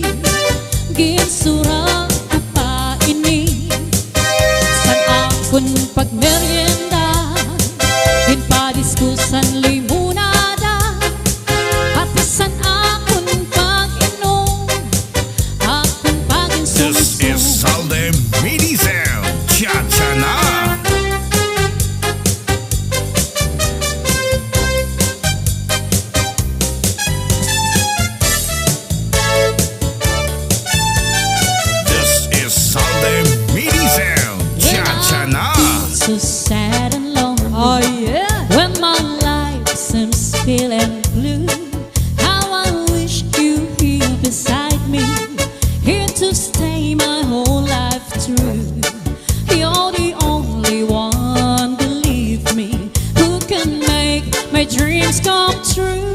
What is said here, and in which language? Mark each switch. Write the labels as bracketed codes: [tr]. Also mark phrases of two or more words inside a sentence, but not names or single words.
[msb] Ginsura ko pa ini, san akong pagmerienda, ginpadis ko san limunada. Pati san akong pag-inom, akong [en] This is [msb] pag-insumsum. Salde Medicel Cha-cha na. [en] This is [msb] Salde Medicel Cha-cha na. [en] So sad and lonely. Oh yeah. When my life seems feeling blue, how I wish you here beside me, here to stay my whole life through. You're the only one, believe me, who can make my dreams come true.